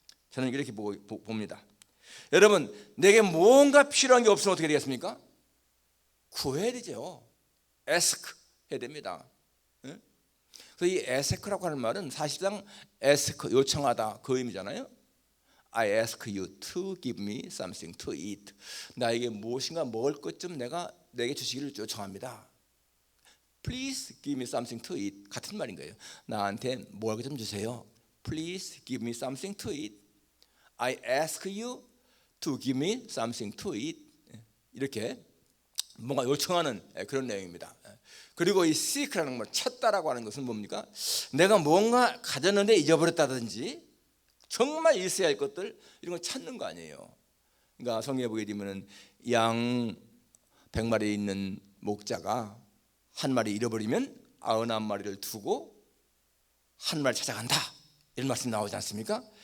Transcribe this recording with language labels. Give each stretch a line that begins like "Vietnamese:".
Korean: 저는 이렇게 봅니다. 여러분, 내게 뭔가 필요한 게 없으면 어떻게 되겠습니까? 구해야 되죠. ask 해야 됩니다. 그래서 이 ask라고 하는 말은 사실상 ask, 요청하다 그 의미잖아요.
English: I ask you to give me something to eat.
Korean: 나에게 무엇인가 먹을 것 좀 내게 주시기를 요청합니다.
English: Please give me something to eat.
Korean: 같은 말인 거예요. 나한테 먹을 것 좀 주세요.
English: Please give me something to eat. I ask you to give me something to eat.
Korean: 이렇게 뭔가 요청하는 그런 내용입니다. 그리고 이 seek라는 말, 찾다라고 하는 것은 뭡니까? 내가 뭔가 가졌는데 잊어버렸다든지 정말 있어야 할 것들 이런 걸 찾는 거 아니에요. 그러니까 성경에 보게 되면 양 100마리 있는 목자가 한 마리 잃어버리면 99마리를 두고 한 마리 찾아간다, 이런 말씀 나오지 않습니까?